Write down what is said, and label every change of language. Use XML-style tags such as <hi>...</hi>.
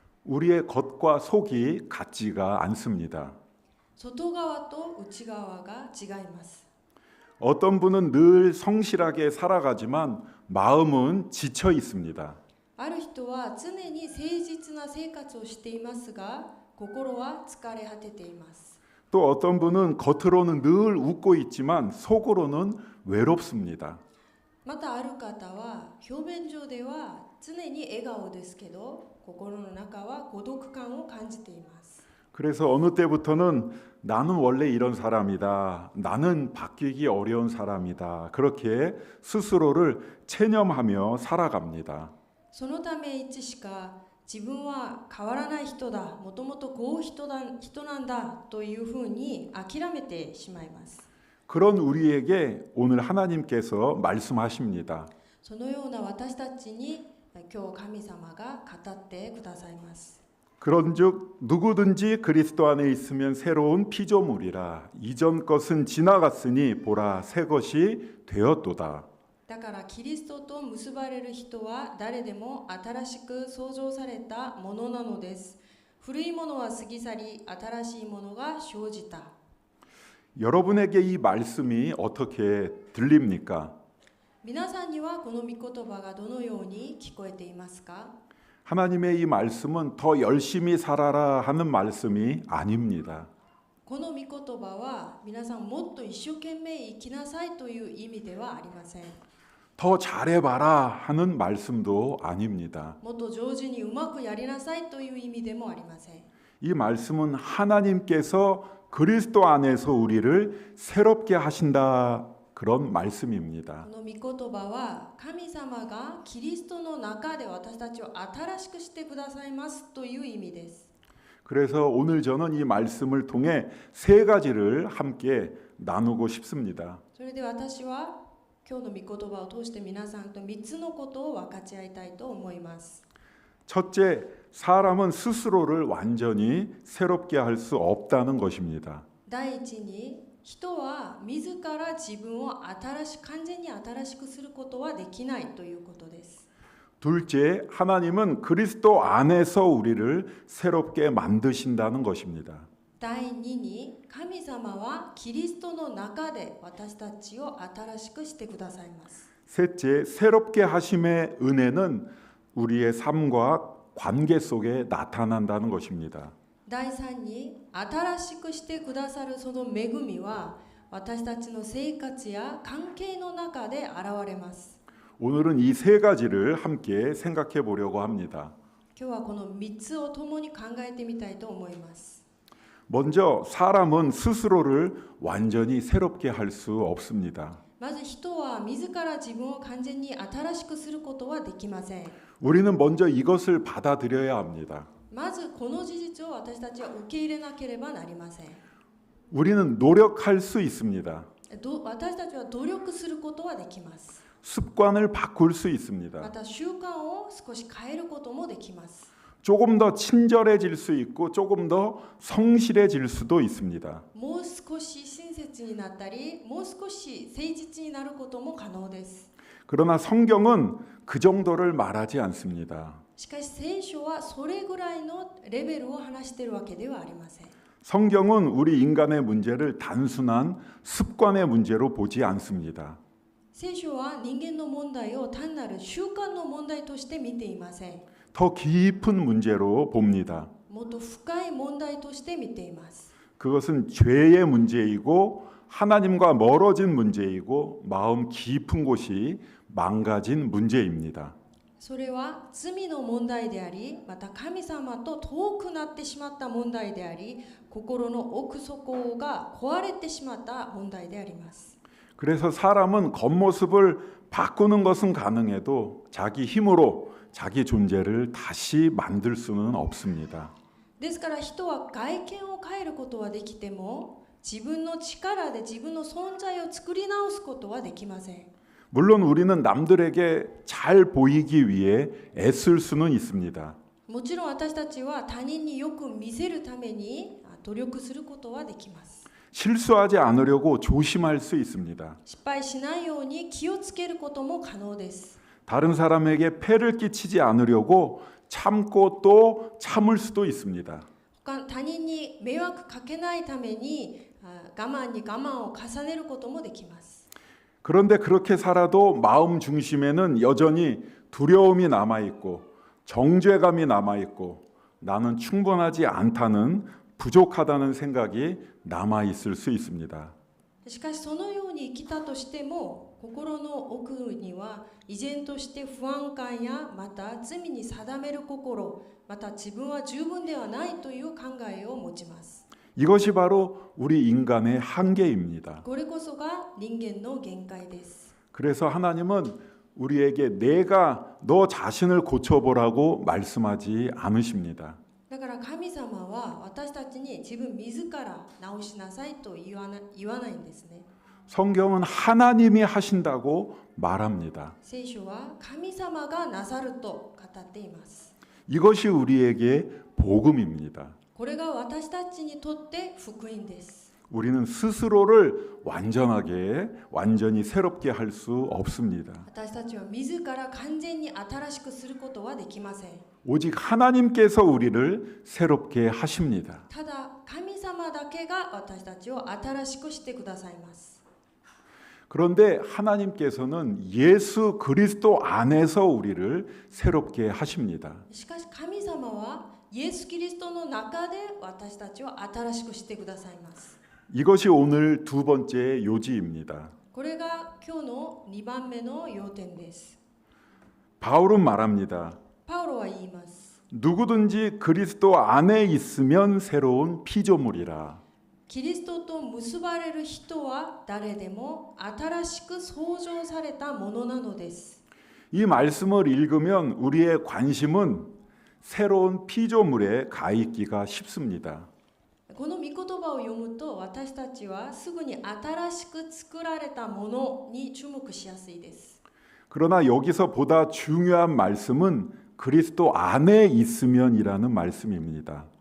<ko>우리의 겉과 속이 같지가 않습니다.</ko> <ja>外側と内側が違います。</ja> <ko>어떤 분은 늘 성실하게 살아가지만 마음은 지쳐 있습니다.</ko> <ja>ある人は常に誠実な生活をしていますが心は疲れ果てています。</ja> <ko>또 어떤 분은 겉으로는 늘 웃고 있지만 속으로는 외롭습니다.</ko> <ja>またある方は表面上では常に笑顔ですけど心の中は孤独感を感じています。</ja> <ko>그래서 어느 때부터는 나는 원래 이런 사람이다. 나는 바뀌기 어려운 사람이다. 그렇게 스스로를 체념하며 살아갑니다.</ko> <ja>そのためいつしか自分は変わらない人だ、もともとこういう人なんだというふうに諦めてしまいます。</ja> <ko>그런 우리에게 오늘 하나님께서 말씀하십니다.</ko> <ja>そのような私たちに今日神様が語ってくださいます。</ja> <ko>그런즉 누구든지 그리스도 안에 있으면 새로운 피조물이라 이전 것은 지나갔으니 보라 새 것이 되었도다.</ko> <ja>だからキリストと結ばれる人は誰でも新しく創造されたものなのです。古いものは過ぎ去り、新しいものが生じた。</ja> <ko>여러분에게 이 말씀이 어떻게 들립니까?</ko> <ja>皆さんにはこの御言葉がどのように聞こえていますか？</ja> <ko>하나님의 이 말씀은 더 열심히 살아라 하는 말씀이 아닙니다.</ko> <ja>この御言葉は皆さんもっと一生懸命生きなさいという意味ではありません。</ja> <ko>더 잘해봐라 하는 말씀도 아닙니다.</ko> <ja>もっと上手にうまくやりなさいという意味でもありません。</ja> <ko>이 말씀은 하나님께서 그리스도 안에서 우리를 새롭게 하신다 그런 말씀입니다.</ko> <ja>この御言葉は神様がキリストの中で私たちを新しくしてくださいますという意味です。</ja> <ko>그래서 오늘 저는 이 말씀을 통해 세 가지를 함께 나누고 싶습니다.</ko> <ja>それで私は今日の御言葉を通して皆さんと3つのことを分かち合いたいと思います。</ja> <ko>첫째, 사람은 스스로를 완전히 새롭게 할 수 없다는 것입니다.</ko> <ja>第一に人は自ら自分を完全に新しくすることはできないということです。</ja> <ko>둘째, 하나님은 그리스도 안에서 우리를 새롭게 만드신다는 것입니다.</ko> <ja>第二に神様はキリストの中で私たちを新しくしてくださいます。</ja> <ko>셋째, 새롭게 하심의 은혜는 우리의 삶과 관계 속에 나타난다는 것입니다.</ko> <ja>第三に新しくしてくださるその恵みは私たちの生活や関係の中で現れます。</ja> <ko>오늘은 이 세 가지를 함께 생각해 보려고 합니다.</ko> <ja>今日はこの3つを共に考えてみたいと思います。</ja> <ko>먼저 사람은 스스로를 완전히 새롭게 할 수 없습니다.</ko> <ja>まず人は自ら自分を完全に新しくすることはできません。</ja> <ko>우리는 먼저 이것을 받아들여야 합니다.</ko> <ja>まずこの事実を私たちは受け入れなければなりません。</ja> <ko>우리는 노력할 수 있습니다.</ko> <ja>私たちは努力することはできます。</ja> <ko>습관을 바꿀 수</ko> <ja>ま</ja> <ko>있습니다.</ko> <ja>た習慣を少し変えることもできます。</ja> <ko>조금 더 친절해질 수 있고 조금 더 성실해질 수도 있습니다.</ko> <ja>もう少し親切になったり、もう少し誠実になることも可能です。</ja> <ko>그러나 성경은 그 정도를 말하지 않습니다.</ko> <ja>しかし聖書はそれぐらいのレベルを話しているわけではありません。</ja> <ko>성경은 우리 인간의 문제를 단순한 습관의 문제로 보지 않습니다.</ko> <ja>聖書は人間の問題を単なる習慣の問題として見ていません。</ja> <ko>더 깊은 문제로 봅니다.</ko> <ja>もっと深い問題として見ています。</ja> <ko>그것은 죄의 문제이고 하나님과 멀어진 문제이고 마음 깊은 곳이 망가진 문제입니다.</ko> <ja>それは罪の問題であり、また神様と遠くなってしまった問題であり、心の奥底が壊れてしまった問題であります。</ja> <ko>그래서 사람은 겉모습을 바꾸는 것은 가능해도 자기 힘으로 자기 존재를 다시 만들 수는 없습니다.</ko> <ja>ですから人は外見を変えることはできても、自分の力で自分の存在を作り直すことはできません。</ja> <ko>물론 우리는 남들에게 잘 보이기 위해 애쓸 수는 있습니다.</ko> <ja>もちろん私たちは他人によく見せるために努力することはできます。</ja> <ko>실수하지 않으려고 조심할 수 있습니다.</ko> <ja>失敗しないように気をつけることも可能です。</ja> <ko>다른 사람에게 폐를 끼치지 않으려고 참고 또 참을 수도 있습니다.</ko> <ja>他人に迷惑かけないために我慢に我慢を重ねることもできます。</ja> <ko>그런데 그렇게 살아도 마음 중심에는 여전히 두려움이 남아있고 정죄감이 남아있고 나는 충분하지 않다는 부족하다는 생각이 남아있을 수 있습니다.</ko> <ja>しかしそのように生きたとしても心の奥には依然として不安感やまた罪に定める心、また自分は十分ではないという考えを持ちます。</ja> <ko>이것이 바로 우리 인간의 한계입니다.</ko> <ja>これこそが人間の限界です。</ja> <ko>그래서 하나님은 우리에게 내가 너 자신을 고쳐보라고 말씀하지 않으십니다.</ko> <ja>だから神様は私たちに自分自ら直しなさいと言わないんですね。</ja> <ko>성경은 하나님이 하신다고 말합니다.</ko> <ja>聖書は神様がなさると語っています。</ja> <ko>이것이 우리에게 복음입니다.</ko> <ja>これが私たちにとって福音です。</ja> <ko>우리는 스스로를 완전히 새롭게 할 수 없습니다.</ko> <ja>私たちは自ら完全に新しくすることはできません。</ja> <ko>오직 하나님께서 우리를 새롭게 하십니다.</ko> <ja>ただ神様だけが私たちを新しくしてくださいます。</ja> <ko>그런데 하나님께서는 예수 그리스도 안에서 우리를 새롭게 하십니다.</ko> <ja>しかし神様はイエス・キリストの中で私たちを新しくしてくださいます。</ja> <ko>이것이 오늘 두 번째 요지입니다.</ko> <ja>これが今日の2番目の要点です。</ja> <ko>바울은 말합니다.</ko> <ja>パウロは言います。</ja> <ko>누구든지 그리스도 안에 있으면 새로운 피조물이라.</ko> <ja>キリストと結ばれる人は誰でも新しく創造されたものなのです。</ja> <ko>이 말씀을 읽으면 우리의 관심은 새로운 피조물에 가 있기가 쉽습니다.</ko> <ja>この御言葉を読むと私たちはすぐに新しく作られたものに注目しやすいです。</ja> <ko>그러나 여기서 보다 중요한 말씀은 그리스도 안에 있으면이라는 말씀입니다.</ko>